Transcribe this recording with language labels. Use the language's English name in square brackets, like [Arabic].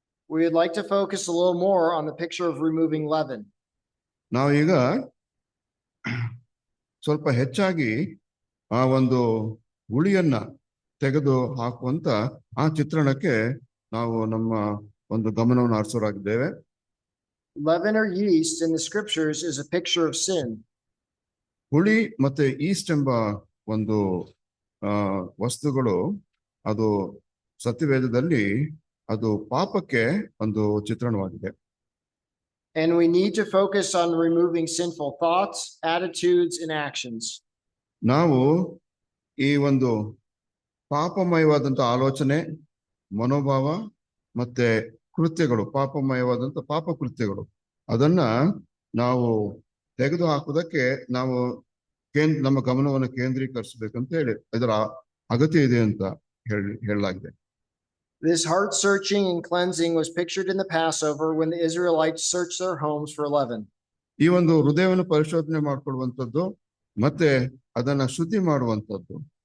[English] We would like to focus a little more on the picture of removing leaven. [Kannada] ನಾವು ಈಗ ಸ್ವಲ್ಪ ಹೆಚ್ಚಾಗಿ ಆ ಒಂದು ಹುಳಿಯನ್ನ ತೆಗೆದು ಹಾಕುವಂತ ಆ ಚಿತ್ರಣಕ್ಕೆ ನಾವು ನಮ್ಮ ಒಂದು ಗಮನವನ್ನು ಹರಿಸೋರಾಗಿದ್ದೇವೆ. [English] Leaven or yeast in the scriptures is a picture of sin. [Kannada] ಹುಳಿ ಮತ್ತೆ ಈಸ್ಟ್ ಎಂಬ ಒಂದು ವಸ್ತುಗಳು ಅದು ಸತ್ಯವೇದದಲ್ಲಿ ಅದು ಪಾಪಕ್ಕೆ ಒಂದು ಚಿತ್ರಣವಾಗಿದೆ. [English] And we need to focus on removing sinful thoughts, attitudes, and actions. [Kannada] ನಾವು ಈ ಒಂದು ಪಾಪಮಯವಾದಂತ ಆಲೋಚನೆ, ಮನೋಭಾವ ಮತ್ತೆ ಕೃತ್ಯಗಳು, ಪಾಪಮಯವಾದಂತ ಪಾಪ ಕೃತ್ಯಗಳು, ಅದನ್ನ ನಾವು ತೆಗೆದು ಹಾಕುವುದಕ್ಕೆ ನಾವು ನಮ್ಮ ಗಮನವನ್ನು ಕೇಂದ್ರೀಕರಿಸಬೇಕಂತ ಹೇಳಿ ಇದರ ಅಗತ್ಯ ಇದೆ ಅಂತ ಹೇಳಲಾಗಿದೆ. [English] This heart searching and cleansing was pictured in the Passover when the Israelites searched their homes for leaven. [Kannada] ಈ ಒಂದು ಹೃದಯವನ್ನು ಪರಿಶೋಧನೆ ಮಾಡಿಕೊಳ್ಳುವಂಥದ್ದು ಮತ್ತೆ ಅದನ್ನ ಶುದ್ಧಿ ಮಾಡುವಂಥದ್ದು.